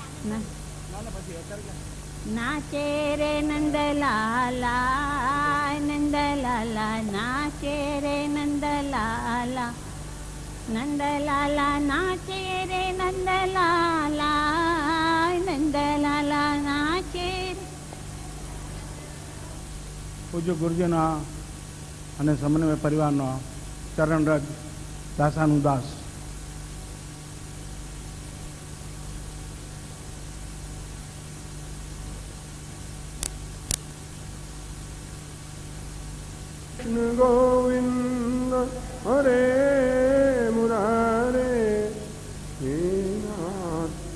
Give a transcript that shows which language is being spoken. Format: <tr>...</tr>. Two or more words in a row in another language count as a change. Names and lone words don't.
<hi>नाचे रे नंदलाला नंदलाला नाचे रे नंदलाला नंदलाला नाचे रे नंदलाला नंदलाला नाचे</hi> <gu>પૂજ્ય ગુરુજીના અને સમન્વય પરિવારનો ચરણરજ દાસાનું દાસ. કૃષ્ણ ગોવિંદ હરે મુરારે હે નાથ</gu>